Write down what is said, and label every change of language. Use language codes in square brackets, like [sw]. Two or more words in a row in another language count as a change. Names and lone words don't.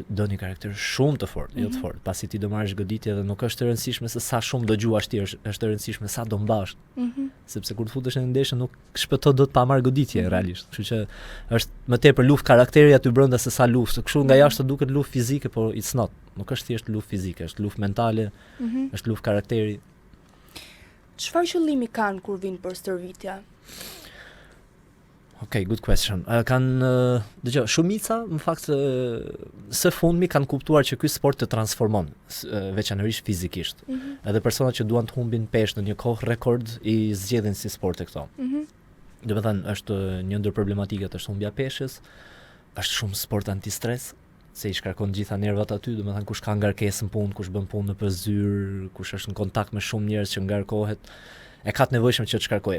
[sq] Do një karakter shumë të fortë, jo të fortë. Pasi ti do marrësh goditje dhe nuk është e rëndësishme se sa shumë do gjuash ti, është e rëndësishme sa do mbash. Sepse kur të futesh në ndeshje nuk shpëto dot pa marrë goditje realisht. Kështu që është më tepër luftë karakteri aty brenda se sa luftë. Kështu nga jashtë duket luftë fizike, por [en] it's not. [sq] Nuk është thjesht luftë fizike, është luftë mentale, është luftë karakteri. Çfarë qëllimi kanë kur vinë për stërvitja? [en] Okay, good question. [sq] Dëgjoj, shumica në fakt së fundmi kanë kuptuar që ky sport të transformon, veçanërisht fizikisht. Edhe personat që duan të humbin peshë në një kohë rekord i zgjedhin si sporte këto. Do të thënë është një ndër problematikat është humbja peshës, është shumë sport antistres, se i shkarkon gjitha nervat aty, do të thënë kush ka ngarkesë në punë, kush bën punë nëpër zyrë, kush është në kontakt me shumë njerëz që ngarkohet, e ka të nevojshëm që të shkarkojë.